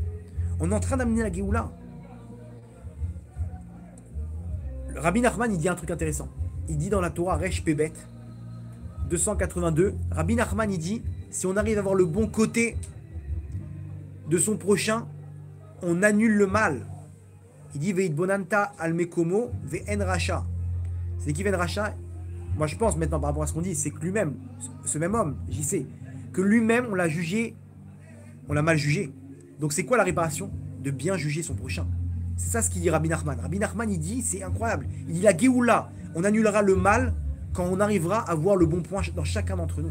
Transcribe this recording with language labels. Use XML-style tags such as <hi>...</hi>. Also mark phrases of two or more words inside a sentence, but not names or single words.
<fr>On est en train d'amener la Géoula. Rabbi Nachman, il dit un truc intéressant. Il dit dans la Torah, Resh Pebet, 282, Rabbi Nachman, il dit, si on arrive à voir le bon côté de son prochain, on annule le mal. Il dit,</fr> <he>והתבוננת על מקומו ואין רשע.</he> <fr>C'est qui</fr> <he>ואין רשע?</he> <fr>Moi, je pense maintenant par rapport à ce qu'on dit, c'est que lui-même, ce même homme, j'y sais, que lui-même, on l'a jugé, on l'a mal jugé. Donc, c'est quoi la réparation? De bien juger son prochain. C'est ça ce qu'il dit Rabbi Nachman. Rabbi Nachman, il dit, c'est incroyable. Il dit, la Géoula, on annulera le mal quand on arrivera à voir le bon point dans chacun d'entre nous.</fr>